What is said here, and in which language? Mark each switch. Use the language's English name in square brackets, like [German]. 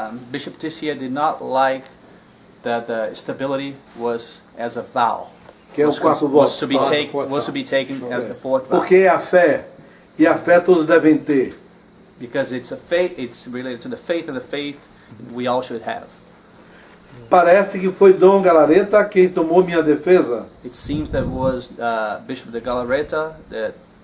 [English] Bishop Tissier did not like that the stability was as a vow. [Portuguese] Que é o quarto voto. [English] Was to be taken as the fourth vow. [Portuguese] Porque é a fé, e a fé todos devem ter. [English] Because it's a faith, it's related to the faith, and the faith we all should have. [Portuguese] Parece que foi Dom Galareta quem tomou minha defesa. [English] It seems that was Bishop de Galareta that,